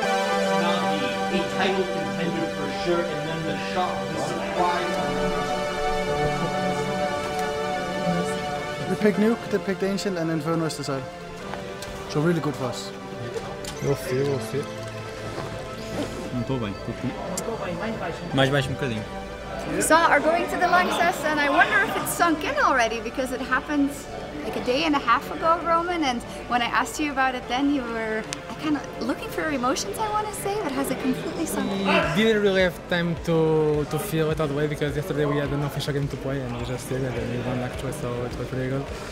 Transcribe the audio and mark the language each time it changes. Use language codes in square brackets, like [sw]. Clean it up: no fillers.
[en] A title contender for sure, and then the shock, the surprise. We picked Nuke, they picked Ancient, and Inferno is decided. So really good for us. We'll see. [pt] Não estou bem, mais baixo um bocadinho. [en] Saw are going to the Lanxess, and I wonder if it's sunk in already because it happened like a day and a half ago, Roman. And when I asked you about it, then you were kind of looking for emotions, I want to say, but has it completely sunk in? Didn't really have time to feel it all the way because yesterday we had an official game to play and we just did it and we won actually, so it was pretty good.